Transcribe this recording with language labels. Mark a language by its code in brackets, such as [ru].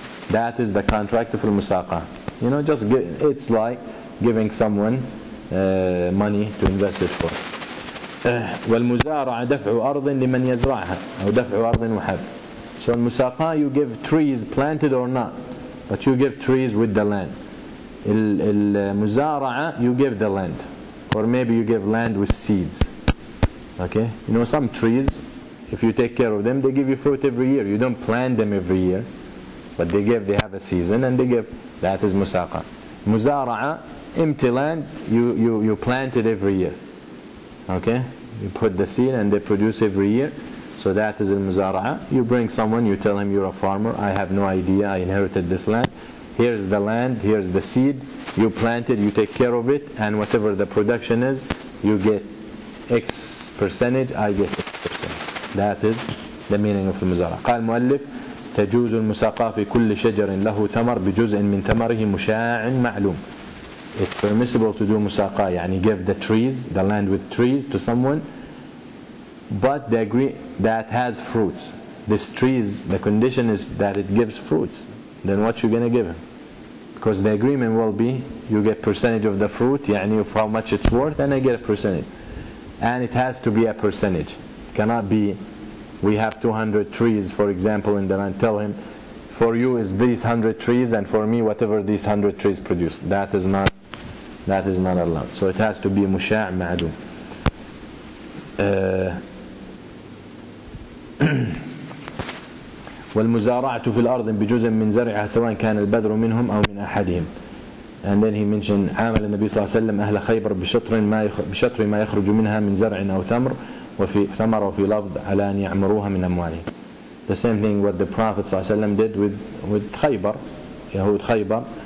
[en] That is the contract of al-musaqa. It's like giving someone money to invest it for. [ar] والمزارعة دفع أرض لمن يزرعها أو دفع أرض وحب. [en] So in Musaqa you give trees planted or not, but you give trees with the land. Muzara'a you give the land, or maybe you give land with seeds. Okay, some trees, if you take care of them, they give you fruit every year. You don't plant them every year, but they have a season and they give. That is Musaqa. Muzara'a, empty land, you plant it every year. Okay, you put the seed and they produce every year. So that is al-muzara'a. You bring someone, you tell him you're a farmer, I have no idea, I inherited this land. Here's the land, here's the seed, you plant it, you take care of it, and whatever the production is, you get X percentage, I get X percentage. That is the meaning of المزارعة. [ar] قال المؤلف تجوز المساقاة في كل شجر له ثمر بجزء من ثمره مشاع معلوم. [en] It's permissible to do musaqah, يعني give the trees, the land with trees to someone, but they agree that has fruits. This trees, the condition is that it gives fruits. Then what you going to give him? Because the agreement will be, you get percentage of the fruit, يعني of how much it's worth, and I get a percentage. And it has to be a percentage. It cannot be, we have 200 trees, for example, in the land. Tell him, for you is these 100 trees, and for me whatever these 100 trees produce. That is not allowed. So it has to be musha' ma'lum. [ar] والمزارعة في الأرض بجزء من زرعها سواء كان البذر منهم أو من أحدهم. [en] And then he mentioned [ar] عامل النبي صلى الله عليه وسلم أهل خيبر بشطر ما يخرج منها من زرع أو ثمر وفي لفظ على أن يعمروها من أموالهم. [en] The same thing what the Prophet [ar] صلى الله عليه وسلم [en] did with Khaybar. Yahud Khaybar.